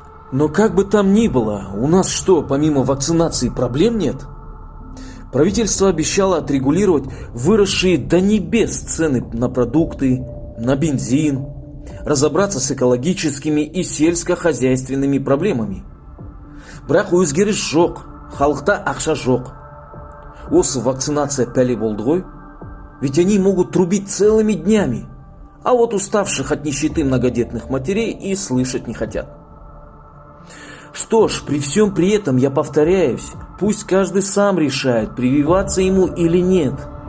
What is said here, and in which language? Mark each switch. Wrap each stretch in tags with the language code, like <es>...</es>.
<ru>Но как бы там ни было, у нас что, помимо вакцинации проблем нет? Правительство обещало отрегулировать выросшие до небес цены на продукты, на бензин, разобраться с экологическими и сельскохозяйственными проблемами.</ru> <kk>Бірақ өзгеріс жоқ, халықта ақша жоқ. Осы вакцинация пәле болды ғой.</kk> <ru>Ведь они могут трубить целыми днями, а вот уставших от нищеты многодетных матерей и слышать не хотят. Что ж, при всем при этом я повторяюсь, пусть каждый сам решает, прививаться ему или нет.</ru>